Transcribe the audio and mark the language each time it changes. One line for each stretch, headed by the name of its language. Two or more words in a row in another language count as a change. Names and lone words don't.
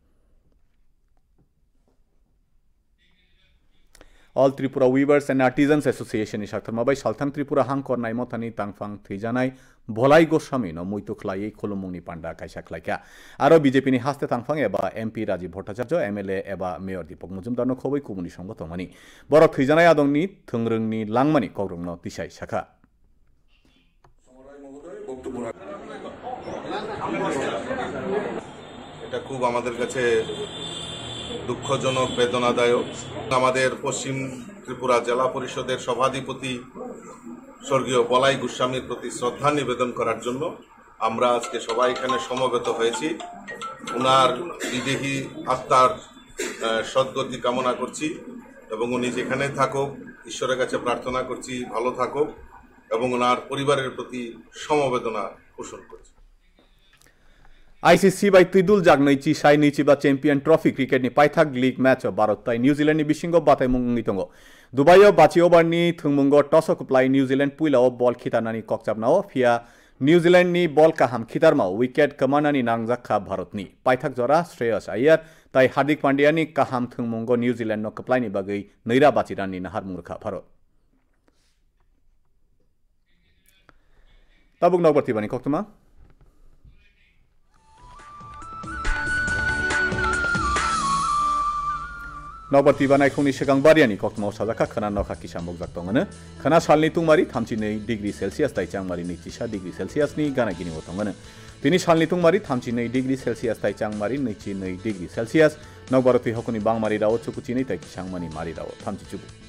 Kok Borok: All Tripura Weavers and Artisans Association ni saktarmabai Salthang Tripura hangkor naimotani tangfang theijanai Bholai Goswami no muitu khlai khulumungni panda kaisa khlaika aro BJP ni haste tangfang eba MP Rajiv Bhattacharya MLA eba Mayor Deepak Mujumdar no khoboi kumuni songbotomani borok theijanai adongni thungrungni langmani kogrungno tisai sakha
Bangla: এটা খুব আমাদের কাছে দুঃখজনক বেদনাদায়ক আমাদের পশ্চিম ত্রিপুরা জেলা পরিষদের সভাধিপতি স্বর্গীয় বলাই গোস্বামীর প্রতি শ্রদ্ধা নিবেদন করার জন্য আমরা আজকে সবাই এখানে সমবেত হয়েছি ওনার বিদেহী আত্মার সদ্গতি কামনা করছি এবং উনি যেখানে থাকুক ঈশ্বরের কাছে প্রার্থনা করছি ভালো থাকুক এবং ওনার পরিবারের প্রতি সমবেদনা পোষণ করছি
Kok Borok: ICC by Tidul Jagnaichi Shai Nichiba Champion Trophy Cricket ni Paithak
English: League match
Kok Borok: of Bharat tai New Zealand ni bisingo batai mungitongo Dubai o bachi over ni thungmungo toss of apply New Zealand puila o ball khitanani kokchapnao fia New Zealand ni ball kaham khitarma wicket kamanani nangjakha Bharat ni Paithak jora Shreyas Iyer tai Hardik Pandya ni kaham thungmungo New Zealand no kaplai ni bagai neira bachiran ni nahar murkha Bharat Tabuk nogbarti bani koktuma Nogbarti banai khungni segang bariani koktma sajaka khana nokha kisam bogjak tongane khana salni tungmari 32
English: degree celsius
Kok Borok: tai changmari ni 3
English: degree celsius
Kok Borok: ni gana gini botongane tini salni tungmari 32
English: degree celsius
Kok Borok: tai changmari 2
English: degree celsius
Kok Borok: nogbarti hokuni bangmari rawo chukuchi nei tai kisangmani mari rawo 3 chuku